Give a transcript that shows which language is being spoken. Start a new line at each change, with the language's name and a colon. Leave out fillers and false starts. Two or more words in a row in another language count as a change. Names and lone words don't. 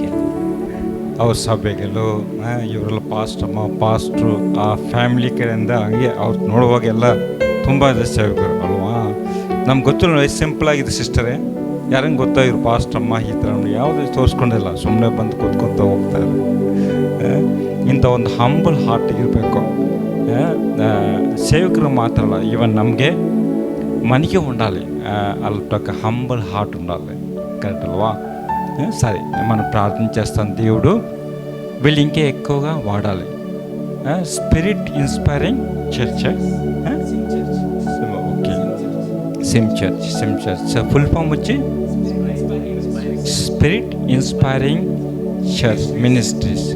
Kannada: ಅವ್ರ ಸಭೆಗಳು ಇವರೆಲ್ಲ ಪಾಸ್ಟ್ರು ಆ ಫ್ಯಾಮಿಲಿ ಕಡೆಯಿಂದ ಹಂಗೆ ಅವ್ರು ನೋಡುವಾಗೆಲ್ಲ ತುಂಬ ಸೇವಕರು ಅಲ್ವಾ. ನಮ್ಗೆ ಗೊತ್ತಿಲ್ಲ, ಸಿಂಪಲ್ ಆಗಿದೆ ಸಿಸ್ಟರೇ, ಯಾರಂಗೆ ಗೊತ್ತಾ ಇವ್ರು ಪಾಸ್ಟಮ್ಮ ಈ ಥರ ಯಾವುದೇ ತೋರಿಸ್ಕೊಂಡಿಲ್ಲ, ಸುಮ್ಮನೆ ಬಂದು ಕೂತ್ಕೊತಾ ಹೋಗ್ತಾರೆ. ಇಂಥ ಒಂದು
English: humble heart
Kannada: ಇರಬೇಕು.
Telugu: సేవకులు మాత్రం ఈవెన్ నಮಗೆ మనకి ఉండాలి, అలాంటి
English: humble heart
Telugu: ఉండాలి. కరెక్ట్ అల్వా? సరే, మనం ప్రార్థన చేస్తాం. దేవుడు వీళ్ళు ఇంకా ఎక్కువగా వాడాలి. స్పిరిట్ ఇన్స్పైరింగ్ చర్చ్, ఓకే, సిమ్ చర్చ్
English: full form
Telugu: వచ్చి స్పిరిట్ ఇన్స్పైరింగ్ చర్చ్ మినిస్ట్రీస్.